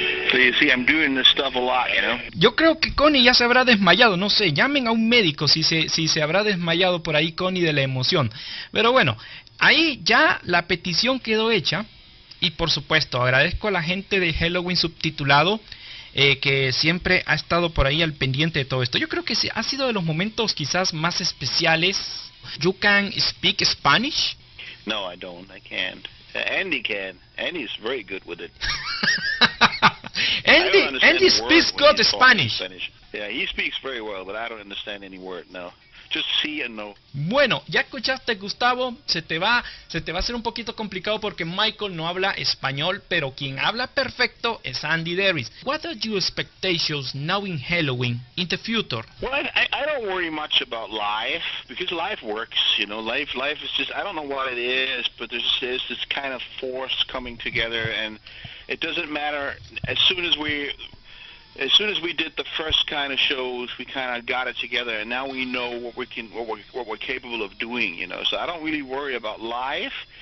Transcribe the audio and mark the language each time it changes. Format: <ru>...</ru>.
<en>So you see, I'm doing this stuff a lot, you know.</en> <es>Yo creo que Connie ya se habrá desmayado, no sé, llamen a un médico si se habrá desmayado por ahí Connie de la emoción. Pero bueno, ahí ya la petición quedó hecha y por supuesto agradezco a la gente de Helloween subtitulado que siempre ha estado por ahí al pendiente de todo esto. Yo creo que ha sido de los momentos quizás más especiales.</es> <en>You can speak Spanish? No, I don't. I can't. Andy can. Andy's very good with it. Andy speaks good Spanish. Yeah, he speaks very well, but I don't understand any word, no. Just see and know.</en> <es>Bueno, ya escuchaste, Gustavo, se te va a hacer un poquito complicado porque Michael no habla español, pero quien habla perfecto es Andy Davis.</es> <en>What are your expectations now in Helloween, in the future? Well, I don't worry much about life, because life works, you know. Life is just, I don't know what it is, but there's this kind of force coming together, and it doesn't matter. As soon as we did the first kind of shows, we kind of got it together, and now we know what we're capable of doing, you know. So I don't really worry about life.</en>